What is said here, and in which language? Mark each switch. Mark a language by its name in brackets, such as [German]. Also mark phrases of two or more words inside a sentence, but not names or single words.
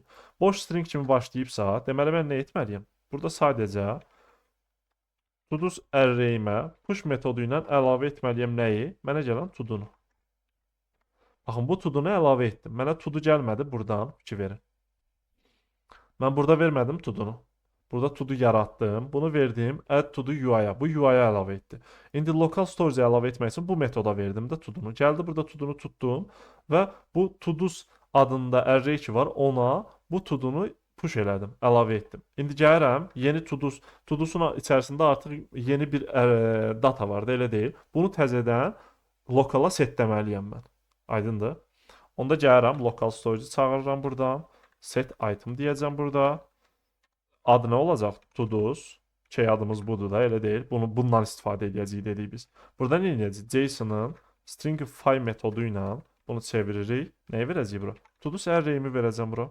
[Azerbaijani] Boş string kimi başlayıbsa, deməli mən nə etməliyəm? Burada sadəcə tudus array'imə push metodu ilə əlavə etməliyəm nəyi? Mənə gələn tudunu. Baxın, bu tudunu əlavə etdim. Mənə tudu gəlmədi buradan, fikir verin. Mən burada vermədim tudunu. Burada tudu yaratdım. Bunu verdim [English] add to UI'ya. [Azerbaijani] Bu UI'ya əlavə etdi. İndi [English] local storage- [Azerbaijani] ə əlavə etmək üçün bu metoda verdim də tudunu. Gəldi burada tudunu tutdum və bu tudus adında array ki var, ona bu tudunu push elədim, əlavə etdim. İndi gəlirəm, yeni tudusun içərisində artıq yeni bir data var da, elə deyil. Bunu təzədən lokala setləməliyəm mən. Aydındır? Onda gəlirəm, [English] local storage- [Azerbaijani] i çağırıram buradan. [English] Set item [Azerbaijani] deyəcəm burada. Adı nə olacaq? Tudus. Adımız budur da, elə deyil. Bundan istifadə edəcəyik dedik biz. Burada nə edəcəyik? JSON-ın stringify metodu ilə bunu çeviririk. Nəyə verəcəyik bura? Tudus array-imi verəcəm bura.